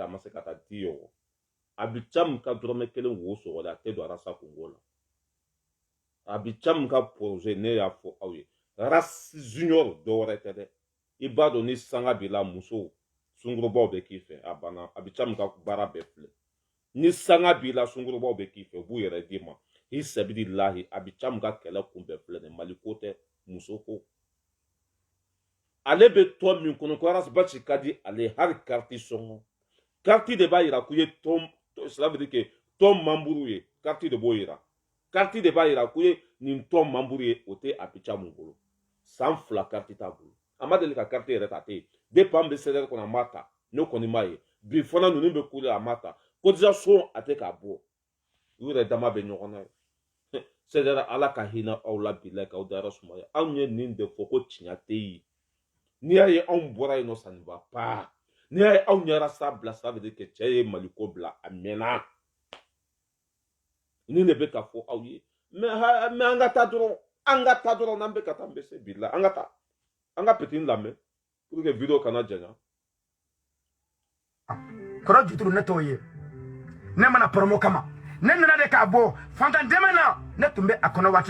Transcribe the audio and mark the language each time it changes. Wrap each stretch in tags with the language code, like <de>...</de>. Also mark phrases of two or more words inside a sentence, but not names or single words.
<bm>ma se ka taa 10 euro a bi ca min ka dɔrɔmɛ 1 wo sɔgɔli a tɛ don arasa kungo la a bi ca min ka projet ne y'a fɔ aw ye ras junior dɔwɛrɛ tɛ dɛ i b'a dɔn ni sanga b'i la musow sungurubaw bɛ k'i fɛ a banna a bi ca min ka baara bɛɛ filɛ ni sanga b'i la sungurubaw bɛ k'i fɛ u b'u yɛrɛ d'i ma i sɛbidi lahi a bi ca min ka kɛlɛ kun bɛɛ filɛ nin Mali ko tɛ muso ko ale bɛ tɔn min kɔnɔ ko arasibasi ka di ale hali kariti sɔngɔ kariti de b'a yira k'u ye tɔn</bm> <fr>cela veut dire que</fr> <bm>tɔn memburu ye kariti de b'o yira kariti de b'a yira k'u ye nin tɔn memburu ye o tɛ a bi ca mun bolo san 2 kariti t'a bolo a ma deli ka kariti yɛrɛ ta tɛ depuis an bɛ Sɛdɛri kɔnɔ a ma ta ne kɔni m'a ye bi fana ninnu bɛ kule a ma ta cotisation a tɛ k'a bɔ u yɛrɛ dama bɛ ɲɔgɔn na ye Sɛdɛri ala ka hinɛ aw la bilayi k'aw dayɔrɔ sumaya anw ye nin de fɔ ko tiɲɛ tɛ yen n'i y'a ye anw bɔra yen nɔ</bm> <fr>ça ne va pas</fr> <bm>n'i y'a ye anw ɲɛra sa bila</bm> <fr>ça veut dire que</fr> <bm>cɛ ye Mali ko bila a mɛnna nin de bɛ ka fɔ aw ye mais an ka taa dɔrɔn n'an bɛ ka taa an bɛ se bi la an ka taa an ka petit lamɛn</bm> <fr>pour que</fr> <bm>vidéo kana janya kɔrɔ juturu ne t'o ye ne mana promo kama ne nana de k'a bɔ fantan dɛmɛ na ne tun bɛ a kɔnɔ waati</bm>